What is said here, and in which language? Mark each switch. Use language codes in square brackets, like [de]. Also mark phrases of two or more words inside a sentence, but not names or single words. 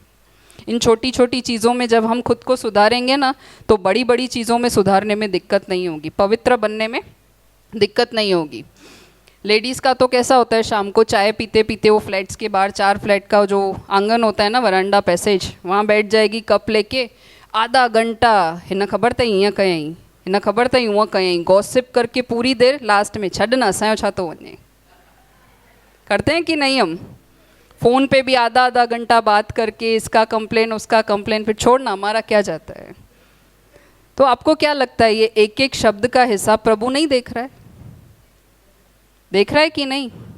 [hi] इन छोटी छोटी चीज़ों में जब हम खुद को सुधारेंगे ना, तो बड़ी बड़ी चीज़ों में सुधारने में दिक्कत नहीं होगी, पवित्र बनने में दिक्कत नहीं होगी। लेडीज़ का तो कैसा होता है, शाम को चाय पीते पीते वो फ्लैट्स के बाहर, 4 फ्लैट का जो आंगन होता है ना, वरांडा पैसेज, वहाँ बैठ जाएगी कप लेके, आधा घंटा [sd] हिन खबर त ईअं कयईं, हिन खबर त यूँ कयईं, [hi] गॉसिप करके पूरी देर, लास्ट में [sd] छॾ न असांजो छा थो वञे। [hi] करते हैं कि नहीं? हम फ़ोन पे भी आधा घंटा बात करके इसका कंप्लेन उसका कंप्लेन, फिर छोड़ना, हमारा क्या जाता है। तो आपको क्या लगता है, ये एक एक शब्द का हिसाब प्रभु नहीं देख रहा है? देख रहा है कि नहीं?